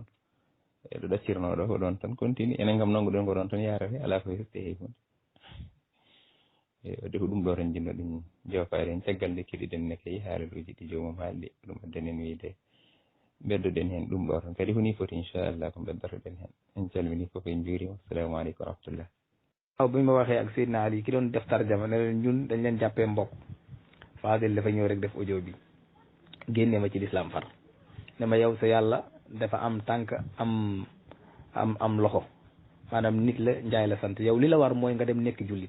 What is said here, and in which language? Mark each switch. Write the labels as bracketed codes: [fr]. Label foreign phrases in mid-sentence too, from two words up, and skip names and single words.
[ff] ɗo ɗaccirno ɗo ko ɗon tan continue, enen kam nanguɗen ko ɗon tan yarate ala ko hefte hay hunde. wadde ko ɗum ɗo tan jinnoɗen jofade en caggal nde keɗiɗen ne kay haalaluji ɗi jomum haalɗi ɗum addanen wiide beddoɗen hen ɗum ɗo tan kadi ko ni foti inchallah ko beddotoɗen hen. en calmini fof en juurima. [ar] assalamu aleykum wa rahmatullah. [wo] waaw bi ma waxee ak Seydina Ali ki doon def tarjama ne leen ñun dañ leen jàppee mbokk, Fadel dafa ñëw rek def audio bi génne ma ci lislaam far ne ma yow sa yàlla dafa am tànk am loxo, maanaam nit la njaay la sant, yow li la war mooy nga dem nekk jullit.